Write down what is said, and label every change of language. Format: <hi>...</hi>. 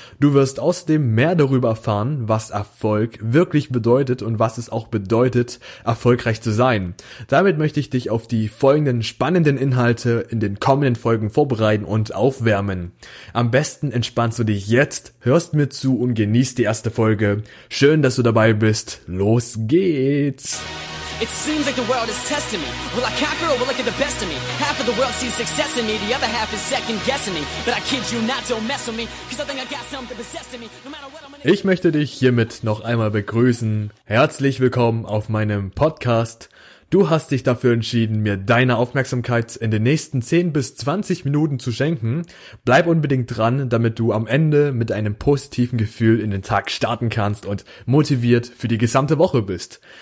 <de>Du wirst außerdem mehr darüber erfahren, was Erfolg wirklich bedeutet und was es auch bedeutet, erfolgreich zu sein. Damit möchte ich dich auf die folgenden spannenden Inhalte in den kommenden Folgen vorbereiten und aufwärmen. Am besten entspannst du dich jetzt, hörst mir zu und genießt die erste Folge. Schön, dass du dabei bist. Los geht's!</de> <en>It seems like the world is testing me. Will I conquer or will I get the best of me? Half of the world sees success in me, the other half is second guessing me. But I kid you not, don't mess with me, cause I think I got something possessing me. No matter what I'm gonna...</en> <de>Ich möchte dich hiermit noch einmal begrüßen. Herzlich willkommen auf meinem Podcast. Du hast dich dafür entschieden, mir deine Aufmerksamkeit in den nächsten 10 bis 20 Minuten zu schenken. Bleib unbedingt dran, damit du am Ende mit einem positiven Gefühl in den Tag starten kannst und motiviert für die gesamte Woche bist.</de>